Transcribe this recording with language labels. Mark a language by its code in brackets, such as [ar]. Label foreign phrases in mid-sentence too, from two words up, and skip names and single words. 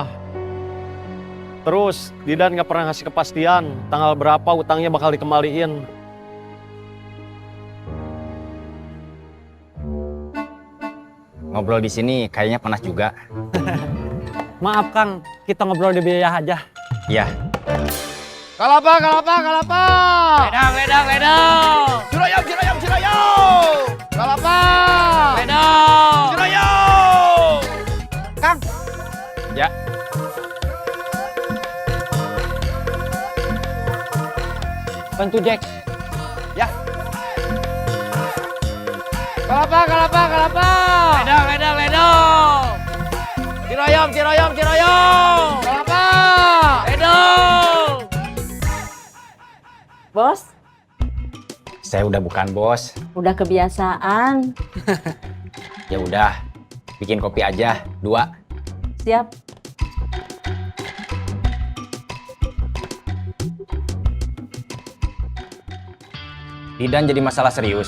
[id] Terus, Didan nggak pernah ngasih kepastian tanggal berapa utangnya bakal dikembaliin. Ngobrol di sini kayaknya panas juga. Maaf Kang, kita ngobrol di biaya aja. Iya. Kalapa, kalapa, kalapa. Ledang, ledang, ledang. Ciroyom, ciroyom, ciroyom. Kalapa. Ledang. Ciroyom. Kang. Ya. Bantu Jack. Ya. Kalapa, kalapa, kalapa. Ledang, ledang, ledang. Ciroyom, ciroyom, ciroyom. Kalapa. Ledang. Bos, Saya udah bukan bos. udah kebiasaan. Ya udah. Bikin kopi aja, 2. Siap. Didan jadi masalah serius.